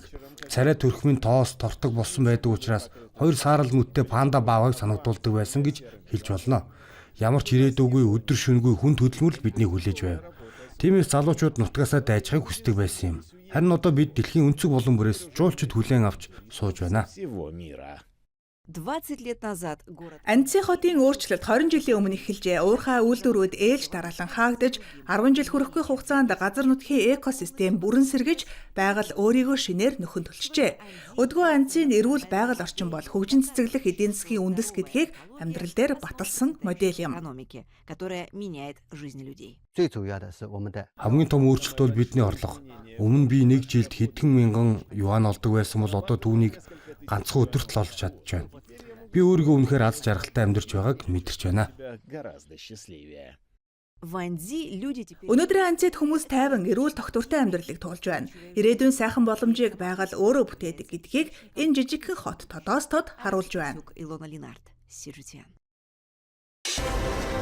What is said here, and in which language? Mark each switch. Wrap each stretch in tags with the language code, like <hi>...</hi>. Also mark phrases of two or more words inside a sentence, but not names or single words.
<mn>Царай төрхмийн тоос тортог болсон байдаг учраас 2 саарал мөттэй панда баавыг санагдуулдаг байсан гэж хэлж болно. Ямар ч ирээдүйгүй өдөр шөнөгүй хүн хөдөлмөр л биднийг хүлээж байв. Тиймээс залуучууд нутгаасаа дайжахыг хүсдэг байсан юм. Харин одоо бид дэлхийн өнцөг булан бүрээс жуулчид хүлээн авч сууж байна.</mn> <ru>20 лет назад город</ru> <mn>Анци хотын өөрчлөлт 20 жилийн өмнө эхэлжээ. Уурхай үйлдвэрүүд ээлж дараалан хаагдаж 10 жил хүрэхгүй хугацаанд газар нутгийн экосистем бүрэн сэргэж байгаль өөрийгөө шинээр нөхөн төлчихжээ. Өдгөө Анцийн эрүүл байгаль орчин бол хөгжин цэцэглэх эдийн засгийн үндэс гэдгийг амьдрал дээр баталсан модель юм.</mn> <ru>экономики, которая меняет жизнь людей.</ru> <mn>Хамгийн том өөрчлөлт бол бидний орлого. Өмнө би 1 жилд хэдхэн мянган юан олдог байсан бол одоо түүнийг ганцхан өдөрт л олж чадж байна. Би өөрийгөө үнэхээр аз жаргалтай амьдарч байгааг мэдэрч байна.</mn> <ru>В Анзи люди теперь</ru> <mn>Өнөөдрийн Анцид хүмүүс тайван эрүүл тогтвортой амьдралыг туулж байна. Ирээдүйн сайхан боломжийг байгаль өөрөө бүтээдэг гэдгийг энэ жижигхэн хот тодоос тод харуулж байна. Илона Ленард, Сижитян.</mn>